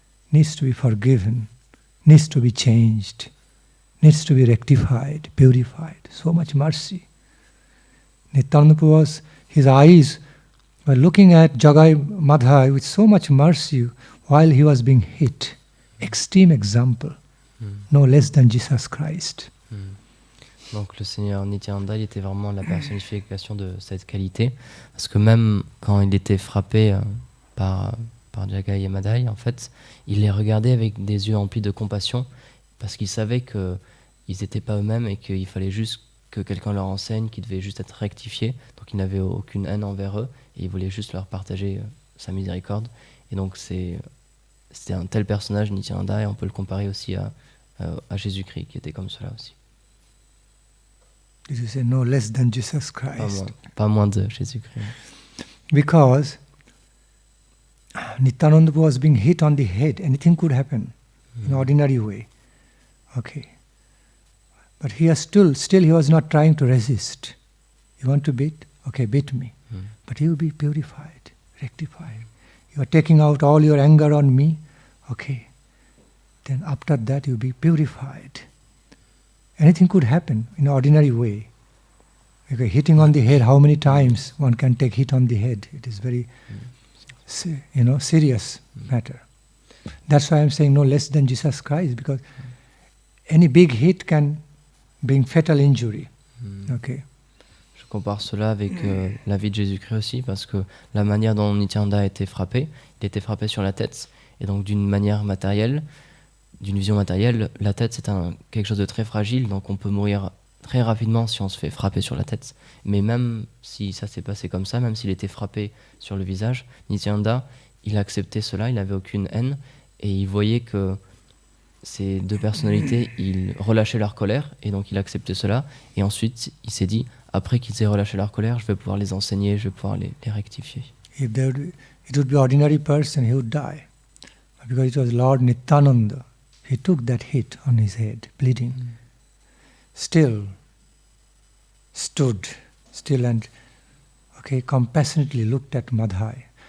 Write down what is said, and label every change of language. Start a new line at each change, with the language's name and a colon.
English: Needs to be forgiven, needs to be changed, needs to be rectified, purified. So much mercy. Nityananda was, his eyes were looking at Jagai Madhai with so much mercy while he was being hit. Extreme example, no less than Jesus Christ.
French: Donc le Seigneur Nityananda, il était vraiment la personnification de cette qualité, parce que même quand il était frappé par Jagai et Madhai, en fait, il les regardait avec des yeux emplis de compassion, parce qu'il savait qu'ils n'étaient pas eux-mêmes et qu'il fallait juste que quelqu'un leur enseigne, qu'ils devaient juste être rectifiés, donc il n'avait aucune haine envers eux, et il voulait juste leur partager sa miséricorde. Et donc c'était un tel personnage, Nityananda, et on peut le comparer aussi à Jésus-Christ, qui était comme cela aussi.
English: Did you say no less than Jesus Christ?
French: Pas moins de Jésus-Christ.
English: Because Nityananda was being hit on the head, anything could happen in ordinary way. Okay. But he was still he was not trying to resist. You want to beat? Okay, beat me. But he will be purified, rectified. You are taking out all your anger on me. Okay. Then after that you will be purified. Anything could happen in ordinary way. Okay, hitting on the head, how many times one can take hit on the head? It is very, serious matter. That's why I'm saying no less than Jesus Christ, because any big hit can bring fatal injury. Okay.
French: Je compare cela avec la vie de Jésus-Christ aussi, parce que la manière dont Nityananda a été frappé, il était frappé sur la tête, et donc d'une manière matérielle, d'une vision matérielle, la tête c'est quelque chose de très fragile, donc on peut mourir très rapidement si on se fait frapper sur la tête. Mais même si ça s'est passé comme ça, même s'il était frappé sur le visage, Nityananda, il acceptait cela, il n'avait aucune haine, et il voyait que ces deux personnalités, ils relâchaient leur colère, et donc il acceptait cela, et ensuite il s'est dit, après qu'ils aient relâché leur colère, je vais pouvoir les enseigner, je vais pouvoir les rectifier.
English: If it would be ordinary person, he would die. Because it was Lord Nityananda. He took that hit on his head, bleeding. Still stood, and compassionately looked at Madhai.